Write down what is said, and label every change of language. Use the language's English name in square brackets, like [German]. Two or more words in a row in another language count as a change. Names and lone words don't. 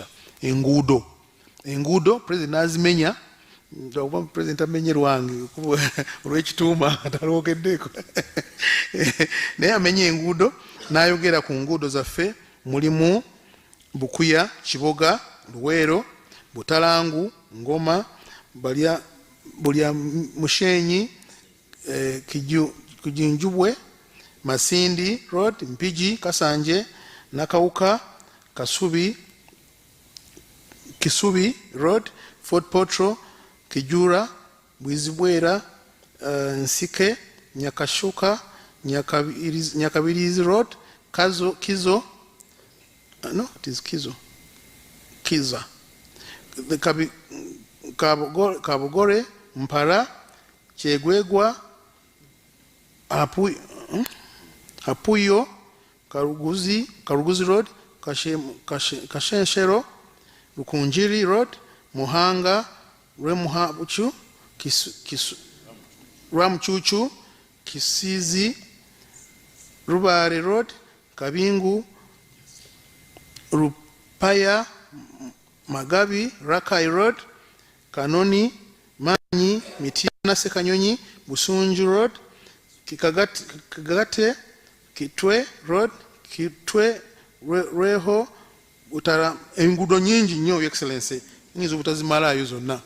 [Ganda] enguudo president n'azimenya oba president amenye lwange olw'ekituuma talwogeddeko naye amenye enguudo n'ayogera ku nguudo zaffe mulimu Bukuya, Kiboga, Luweero, Butalangu, Ngoma, Bulya Mushenyi, Kijinjubwe, Masindi Road, Mpigi, Kasanje, Nakawuka, Kisubi Road, Fort Potro, Kijura, Bwizibwera, Nsike, Nyakashuka, Nyakabirizi Road, Kizo, [English] no, it is Kiza, [Ganda] Kabogore, Mpara, Chegwegwa, Apuyo, Karuguzi Road, Kashenshero, Rukunjiri Road, Muhanga, Remuhabuchu, Rwamchuchu, Kisizi, Rubare Road, Kabingu, Rupaya, Magabi, Rakai Road, Kanoni, Manyi, Mitiana Sekanyonyi, Busunju Road, Kagate, Kitwe Road, Kitwe Reho, Utara, engudo nyingi nnyo, [English] Your Excellency, [Ganda] ngizo butazimalayo zonna.